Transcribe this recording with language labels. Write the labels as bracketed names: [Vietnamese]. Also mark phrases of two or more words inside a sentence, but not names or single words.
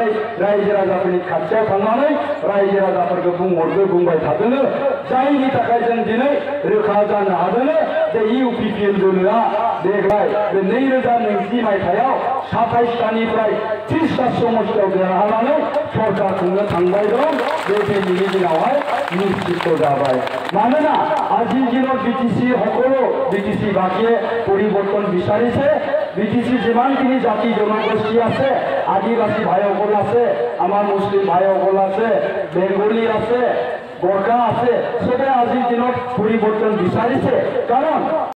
[Bodo] रायजो राजाफोरनि खाथियाव थांनानै रायजो राजाफोरखौ बुंबाय थादों जायनि थाखाय जों दिनै रोखा जानो हादों जे इउपिपिएल दोलोआ देग्लाय बे 2020 मायथाइयाव 27टानिफ्राय 30टा समस्तियाव देरहानानै सरकार खुंनो थांबाय दं बे दिनैनि दिनावहाय निश्चित जाबाय मानोना [Assamese] আজিৰ দিনত বিটিসি সকলো বিটিসি বাকীয়ে পৰিৱৰ্তন বিচাৰিছে বিটিসি যিমানখিনি জাতি জনগোষ্ঠী আছে আদিবাসী ভাইসকল আছে আমাৰ মুছলিম ভাইসকল আছে বেংগলী আছে গোৰ্খা আছে সবে আজিৰ দিনত পৰিৱৰ্তন বিচাৰিছে কাৰণ